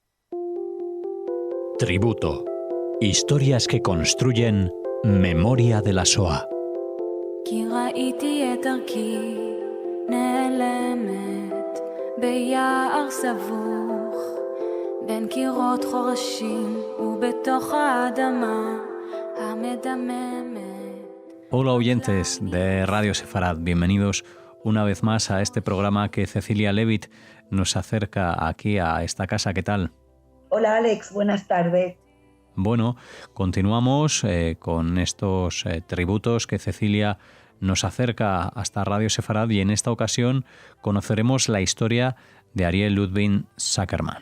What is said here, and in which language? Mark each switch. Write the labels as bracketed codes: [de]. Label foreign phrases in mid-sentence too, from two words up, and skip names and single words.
[es] Tributo. Historias que construyen memoria de la Shoah. [he] כי ראיתי את דרכי נעלמת ביער סבוך בין קירות חורשים ובתוך האדמה המדממת. [es] Hola oyentes de Radio Sefarad, bienvenidos una vez más a este programa que Cecilia Levitt nos acerca aquí a esta casa. ¿Qué tal? Hola Alex, buenas tardes. Bueno, continuamos con estos tributos que Cecilia nos acerca hasta Radio Sefarad y en esta ocasión conoceremos la historia de Ariel Ludwig Zuckerman.